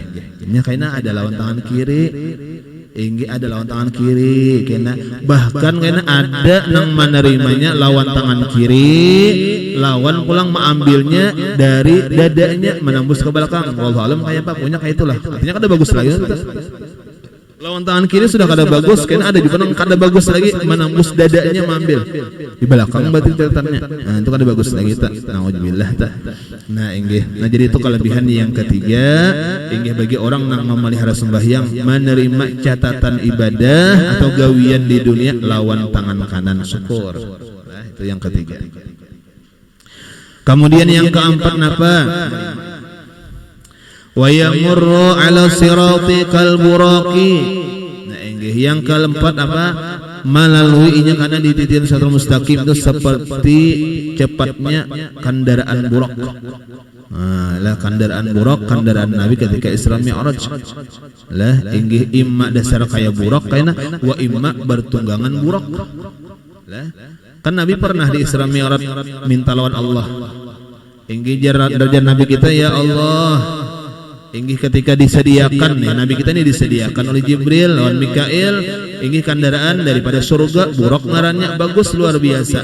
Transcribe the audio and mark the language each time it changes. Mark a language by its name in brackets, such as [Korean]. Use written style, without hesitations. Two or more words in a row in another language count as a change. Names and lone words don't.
[Banjar] Ini kaina ada lawan tangan kiri. Inggih ada lawan tangan kiri kena bahkan kena ada nang menerimanya lawan tangan kiri lawan pulang mengambilnya dari dadanya menembus ke belakang. [Arabic] Wallahu alam [Banjar] kayak apa punya kayak itulah artinya kada bagus lagi lawan tangan kiri sudah kada bagus kena ada juga nang kada bagus lagi menembus dadanya mengambil di belakang berarti catatannya. Nah itu kada bagus lagi tak naudzubillah tak. Nah inggih nah jadi itu kelebihan yang ketiga inggih bagi orang yang memelihara sembahyang menerima catatan ibadah atau gawian di dunia lawan tangan kanan syukur. [Indonesian] Nah itu yang ketiga. [Banjar] Kemudian yang keempat napa? [Arabic] Wa yamurru ala sirati kal buraqi. [Banjar] Nah inggih yang keempat apa? Melaluinya karena di titik siratal mustaqim itu seperti cepatnya kendaraan buraq. [Indonesian] Nah, lah kendaraan buraq, kendaraan Nabi ketika Isra Mi'raj. [Banjar] Lah inggih imma dasar kaya buraq kaina wa imma bertunggangan buraq. Lah kan Nabi pernah di Isra Mi'raj minta lawan Allah. Inggih derajat Nabi kita ya Allah. Inggih ketika disediakan ya Nabi kita ini disediakan oleh Jibril lawan Mikail inggih kendaraan daripada surga buraq ngarannya bagus luar biasa.